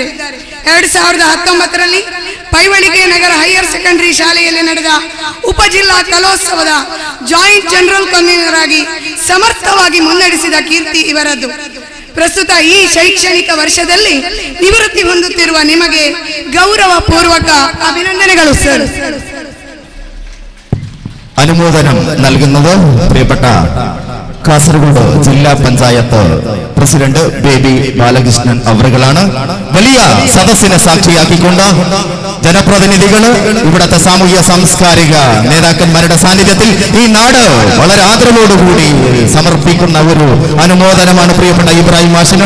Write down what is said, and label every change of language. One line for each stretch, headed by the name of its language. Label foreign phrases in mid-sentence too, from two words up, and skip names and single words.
Kannada: 2019 ರಲ್ಲಿ ಪೈವಳಿಗೆ ನಗರ
English: higher secondary
Kannada: ಶಾಲೆಯಲ್ಲಿ ನಡೆದ ಉಪಜಿಲ್ಲಾ ಕಲೋತ್ಸವದ
English: joint general convener
Kannada: ಆಗಿ ಸಮರ್ಥವಾಗಿ ಮುನ್ನಡೆಸಿದ ಕೀರ್ತಿ ಇವರದ್ದು. ಪ್ರಸ್ತುತ ಈ ಶೈಕ್ಷಣಿಕ ವರ್ಷದಲ್ಲಿ ನಿವೃತ್ತಿ ಹೊಂದುತ್ತಿರುವ ನಿಮಗೆ ಗೌರವ ಪೂರ್ವಕ ಅಭಿನಂದನೆಗಳು ಸರ್.
Malayalam: അനുമോദനം നൽകുന്നത് പ്രിയപ്പെട്ട കാസർഗോഡ് ജില്ലാ പഞ്ചായത്ത് പ്രസിഡന്റ് ബേബി ബാലകൃഷ്ണൻ അവറുകളാണ്. വലിയ സദസ്സിനെ സാക്ഷിയാക്കിക്കൊണ്ട് ജനപ്രതിനിധികള്, ഇവിടത്തെ സാമൂഹ്യ സാംസ്കാരിക നേതാക്കന്മാരുടെ സാന്നിധ്യത്തിൽ ഈ നാട് വളരെ ആദരവോടുകൂടി സമർപ്പിക്കുന്ന ഒരു അനുമോദനമാണ് പ്രിയപ്പെട്ട ഇബ്രാഹിം മാഷിന്.